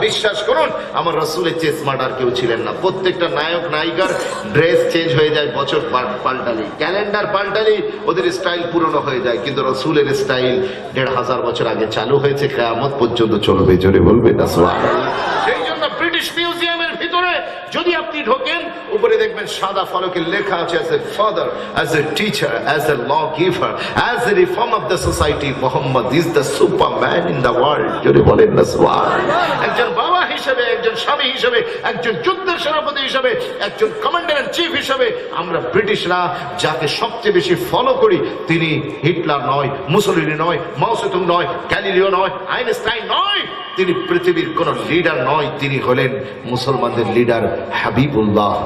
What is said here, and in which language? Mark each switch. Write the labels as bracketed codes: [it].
[bn] বিশ্বাস করুন, আমার রাসূলের চেয়ে স্মার্ট আর কেউ ছিলেন না। প্রত্যেকটা নায়ক নায়িকার ড্রেস চেঞ্জ হয়ে যায়, বছর পাল্টালি, ক্যালেন্ডার পাল্টালি, ওদের স্টাইল পুরনো হয়ে যায়। কিন্তু রাসূলের স্টাইল 1500 বছর আগে চালু হয়েছে, কিয়ামত পর্যন্ত চলবে। জোরে বলবে না সুবহানাল্লাহ। সেই জন্য ব্রিটিশ ব্রিটিশ মিউজিয়ামের ভিতরে যদি আপনি ঢোকেন, উপরে দেখবেন সাদা ফলকে লেখা আছে [en] as a father, as a teacher, as a lawgiver, as a reformer of the society, Muhammad is the superman in the world. [bn] যদি বলেন না সুবহানাল্লাহ। একজন বাবা হিসেবে, একজন স্বামী হিসেবে, একজন যুদ্ধের সেনাপতি হিসেবে, একজন কমান্ডার ইন চিফ হিসেবে আমরা ব্রিটিশরা যাকে সবচেয়ে বেশি ফলো করি, তিনি হিটলার নয়, মুসোলিনি নয়, মাও সেতুং নয়, গ্যালিলিও নয়, আইনস্টাইন নয়, তিনি পৃথিবীর কোন লিডার নয়, তিনি হলেন মুসলমানদের লিডার হাবিবুল্লাহ।